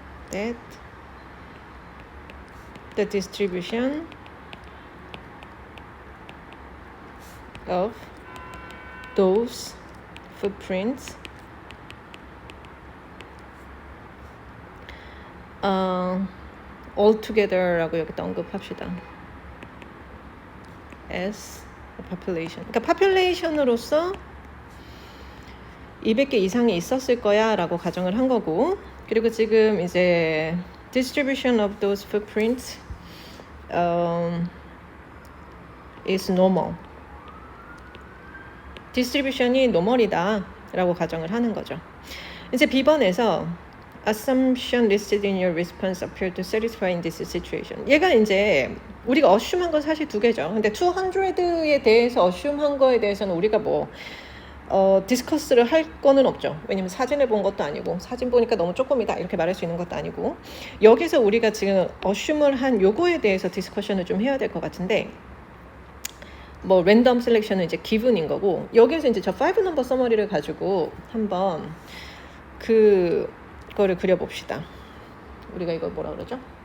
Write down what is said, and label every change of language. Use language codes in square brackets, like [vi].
[en] that the distribution of those footprints altogether라고 [ko] 여기다 언급합시다. [en] as a population. [ko] 그러니까 population으로서 200개 이상이 있었을 거야 라고 가정을 한 거고, 그리고 지금 이제 [en] distribution of those footprints is normal. [ko] 디스트리뷰션이 노멀이다 라고 가정을 하는 거죠. 이제 B번에서 [en] assumption listed in your response appear to satisfy in this situation. [ko] 얘가 이제 우리가 assume한 건 사실 두 개죠. 근데 200에 대해서 assume한 거에 대해서는 우리가 뭐 디스커스를 할 거는 없죠. 왜냐면 사진을 본 것도 아니고, 사진 보니까 너무 조금이다 이렇게 말할 수 있는 것도 아니고, 여기서 우리가 지금 assume을 한 요거에 대해서 디스커션을 좀 해야 될 것 같은데, 뭐 랜덤 셀렉션은 이제 기분인 거고, 여기에서 이제 저 5 넘버 서머리를 가지고 한번 그거를 그려봅시다. 우리가 이거 뭐라 그러죠?